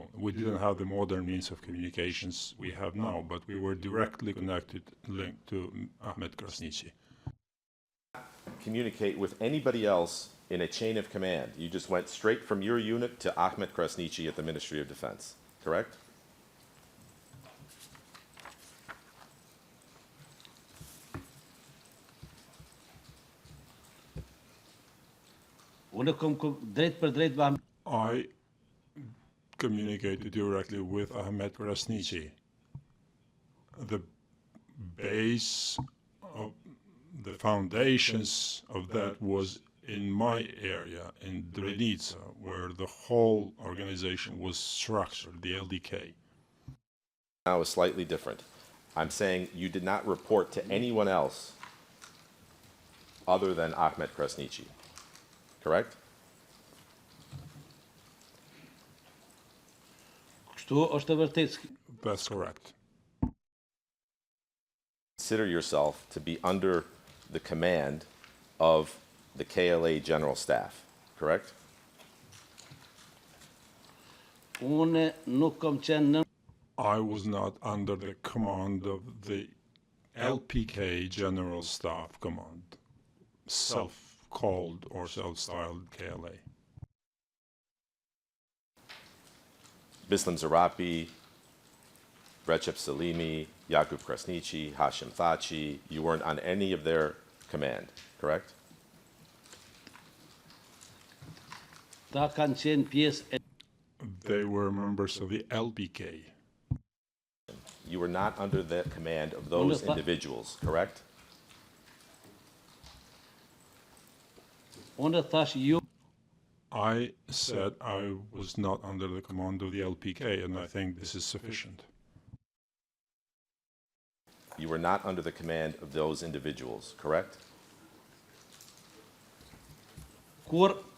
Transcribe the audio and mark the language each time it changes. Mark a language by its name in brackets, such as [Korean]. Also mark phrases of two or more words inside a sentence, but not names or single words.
[English] We didn't have the modern means of communications we have now, but we were directly connected, linked to Ahmed Krasniqi. Communicate with anybody else in a chain of command. You just went straight from your unit to Ahmed Krasniqi at the Ministry of Defense, correct? [Albanian] unë kom drejt për drejt me [English] I communicated directly with Ahmed Krasniqi. The base of the foundations of that was in my area, in Drenica, where the whole organization was structured, the LDK. Now is slightly different. I'm saying you did not report to anyone else other than Ahmed Krasniqi, correct? [Albanian] Kështu është e vërtetë. [English] That's correct. Consider yourself to be under the command of the KLA General Staff, correct? [Albanian] Unë nuk kam qenë në [English] I was not under the command of the LPK General Staff Command, self-called or self-styled KLA. Bislam Zarapi, Recep Salimi, Yaqub Krasniqi, Hashim Thaçi, you weren't on any of their command, correct? [Albanian] ta kanë qenë pjesë e [English] They were members of the LPK. You were not under the command of those individuals, correct? [Albanian] unë thash ju [English] I said I was not under the command of the LPK, and I think this is sufficient. You were not under the command of those individuals, correct? [Albanian] kur